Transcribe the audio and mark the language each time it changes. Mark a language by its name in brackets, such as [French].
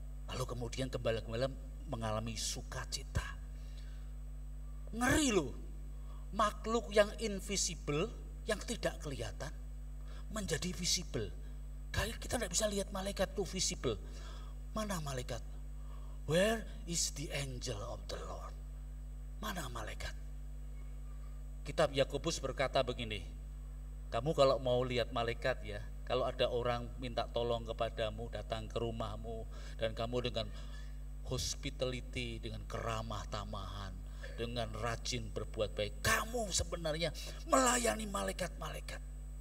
[Indonesian] Lalu kemudian gembala-gembala mengalami sukacita. Ngeri loh, makhluk yang invisible, yang tidak kelihatan, menjadi visible. Kayak kita tidak bisa lihat malaikat itu visible. Mana malaikat? [English] Where is the angel of the Lord? [Indonesian] Mana malaikat? Kitab Yakobus berkata begini, kamu kalau mau lihat malaikat ya, kalau ada orang minta tolong kepadamu, datang ke rumahmu, dan kamu dengan hospitality, dengan keramah tamahan, dengan rajin berbuat baik, kamu sebenarnya melayani malaikat-malaikat.